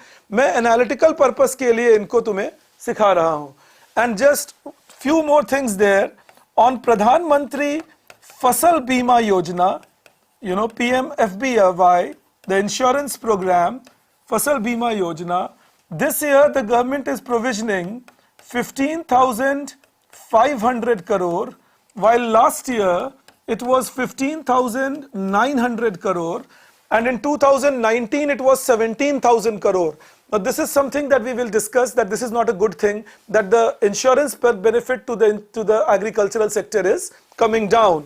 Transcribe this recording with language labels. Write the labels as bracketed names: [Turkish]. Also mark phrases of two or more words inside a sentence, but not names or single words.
[Hindi] मैं [English] analytical purpose [Hindi] के लिए इनको तुम्हें सिखा रहा हूँ. [English] And just few more things there on Pradhan Mantri Fasal Bima Yojana, PMFBY, the insurance program, Fasal Bima Yojana. This year the government is provisioning 15,500 crore, while last year it was 15,900 crore, and in 2019 it was 17,000 crore. Now this is something that we will discuss, that this is not a good thing, that the insurance per benefit to the agricultural sector is coming down.